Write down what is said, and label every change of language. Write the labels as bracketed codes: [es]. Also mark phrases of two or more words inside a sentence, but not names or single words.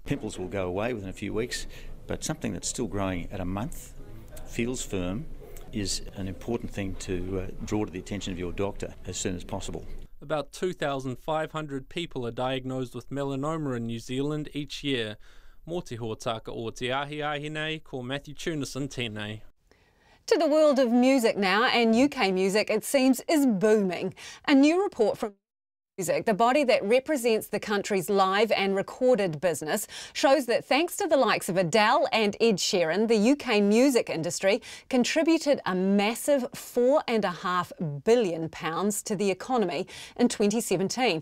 [en] Pimples will go away within a few weeks, but something that's still growing at a month, feels firm, is an important thing to draw to the attention of your doctor as soon as possible. About 2,500 people are diagnosed with melanoma in New Zealand each year. [mi] Mō te hōtaka o te ahi nei, ko Matthew Tunison tēnei. [en] To the world of music now, and UK music, it seems, is booming. A new report from Music, the body that represents the country's live and recorded business, shows that thanks to the likes of Adele and Ed Sheeran, the UK music industry contributed a massive £4.5 billion to the economy in 2017.